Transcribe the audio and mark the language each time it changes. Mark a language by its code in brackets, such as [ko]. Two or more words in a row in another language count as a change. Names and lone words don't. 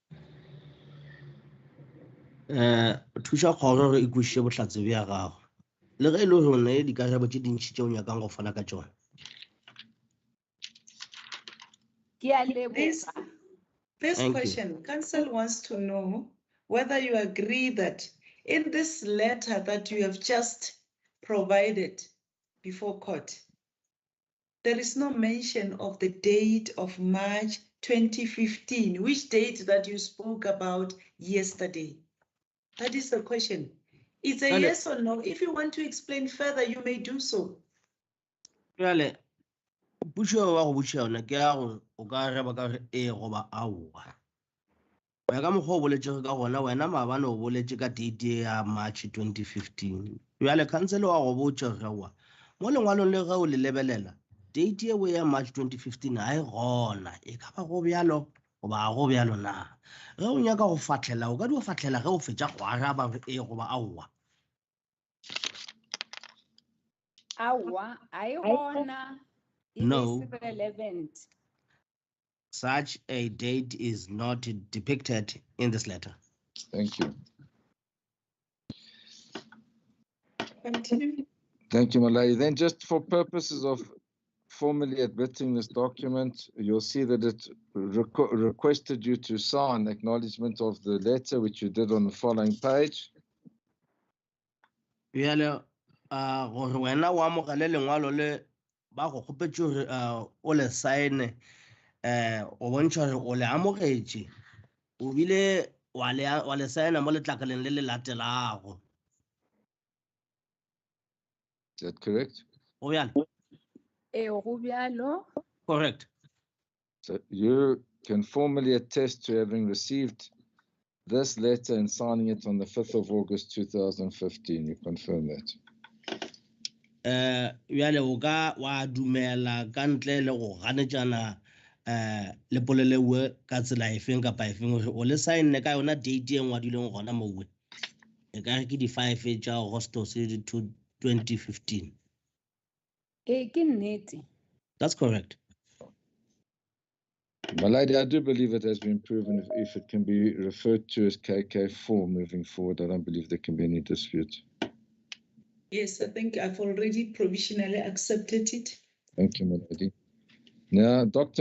[nso] Thuša kgoro re ikwešiše bohlatse bja gago. Le ge e le gore ne dikarabo tše dintši tšeo nyakang go fana ka tšona. [en] This Thank you. question, council wants to know whether you agree that in this letter that you have just provided before court, there is no mention of the date of March 2015, which date that you spoke about yesterday. That is the question. It's a Vale. yes or no. If you want to explain further, you may do so. [nso] Jale, pušo wa go botša yona ke ya gore o ka reba ka re ee goba aowa. Go ya ka mokgwa o boletšego ka gona wena maabane o boletše ka date ya March 2015. Jale council wa go botša ge wa mo lengwalong le ge o le lebelela date ye ya March 2015 a e gona e ka ba go bjalo goba ga go bjalo na. Ge o nyaka go fatlela o ka di o fatlela ge o fetša go araba re ee goba aowa. Awa, I gona. [en] It No. is relevant. Such a date is not depicted in this letter. Thank you. Continue. Thank you, Malay. Then just for purposes of formally admitting this document, you'll see that it requested you to sign acknowledgement of the letter, which you did on the following page. [nso] Gore wena wa amogele lengwalo le ba go kgopetše gore o le saene o bontšha gore o le amogetše o bile wa le saena mo letlakaleng le le latelago. [en] Is that correct? [nso] Go bjalo? Go bjalo. [en] Correct. So you can formally attest to having received this letter and signing it on the 5th of August 2015. You confirm that? [nso] Yale o ka wa dumela ka ntle le go ganetšana le polelewe ka tsela efeng kapa efeng o le sign ka yona date e ngwadileng gona mowe e ka re ke di 5 tša Augustus 2015. Ke nnete. [en] That's correct. My lady, I do believe it has been proven if it can be referred to as KK4 moving forward. I don't believe there can be any dispute. Yes, I think I've already provisionally accepted it. Thank you, my lady. Now, Dr.